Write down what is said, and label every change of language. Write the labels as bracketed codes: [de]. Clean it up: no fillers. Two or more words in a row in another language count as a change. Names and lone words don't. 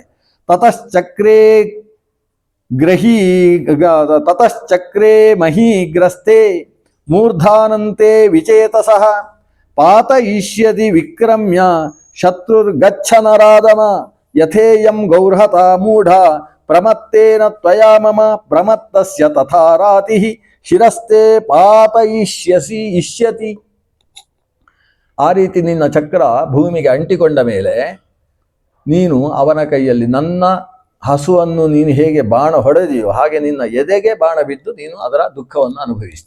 [sa] ತತಶ್ಚಕ್ರೇ ಮಹೀಗ್ರಸ್ತೆ ಮೂರ್ಧಾನಂತೆ ವಿಚೇತಸಃ ಪಾತಯಿಷ್ಯತಿ ವಿಕ್ರಮ್ಯ ಶತ್ರುರ್ಗಚ್ಚನರಾದಮ ಯಥೇಯಂ ಗೌರ್ಹತಾ ಮೂಢ ಪ್ರಮತ್ತೇನ ತ್ವಯಾ ಮಮ ಪ್ರಮತ್ತಸ್ಯ ತಥಾ ರಾತಿಃ ಶಿರಸ್ತೆ ಇಷ್ಯತಿ. [kn] ಆ ರೀತಿ ನಿನ್ನ ಚಕ್ರ ಭೂಮಿಗೆ ಅಂಟಿಕೊಂಡ ಮೇಲೆ ನೀನು ಅವನ ಕೈಯಲ್ಲಿ ನನ್ನ ಹಸುವನ್ನು ನೀನು ಹೇಗೆ ಬಾಣ ಹೊಡೆದಿಯೋ ಹಾಗೆ ನಿನ್ನ ಎದೆಗೆ ಬಾಣ ಬಿದ್ದು ನೀನು ಅದರ ದುಃಖವನ್ನು ಅನುಭವಿಸ್ತಿ.